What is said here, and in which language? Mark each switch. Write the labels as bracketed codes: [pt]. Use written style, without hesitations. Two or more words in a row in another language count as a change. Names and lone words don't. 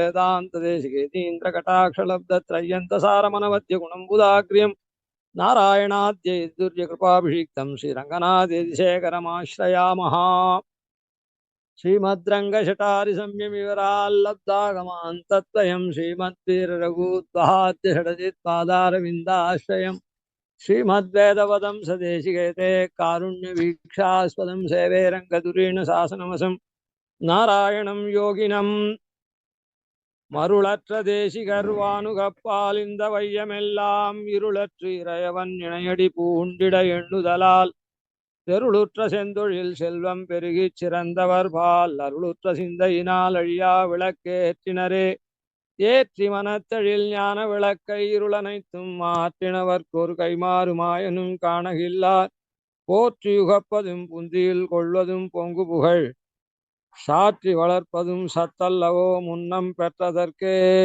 [sa] वेदान्तदेशिकेतीन्द्रकटाक्षलब्धत्रय्यन्तसारमनवद्यगुणं बुधाग्र्यं नारायणाद्यैर्दुर्यकृपाभिषिक्तं श्रीरङ्गनाथेदिशेखरमाश्रयामः श्रीमद्रङ्गशटारिसंयमिवराल्लब्धागमान् तत्त्वयं श्रीमद्वीररघुद्वहाद्यषडजित्पादारविन्दाश्रयम् श्रीमद्वेदवदं सदेशिकेते कारुण्यवीक्षास्पदं सेवे रङ्गधुरीण शासनमसं नारायणं योगिनम् [ta] மருளற்ற தேசிகர்வானுகப்பாலிந்த வையமெல்லாம் இருளற்று இறையவன் இணையடி பூண்டிட எண்ணுதலால் தெருளுற்ற செந்தொழில் செல்வம் பெருகிச் சிறந்தவர் பால் அருளுற்ற சிந்தையினால் அழியா விளக்கேற்றினரே ஏற்றி மனத்தழில் ஞான விளக்கை இருளனைத்தும் மாற்றினவர்க்கொரு கைமாறுமாயனும் காணகில்லார் போற்றி யுகப்பதும் புந்தியில் கொள்வதும் பொங்கு புகழ் சாற்றி வளர்ப்பதும் சத்தல்லவோ முன்னம் பெற்றதற்கே.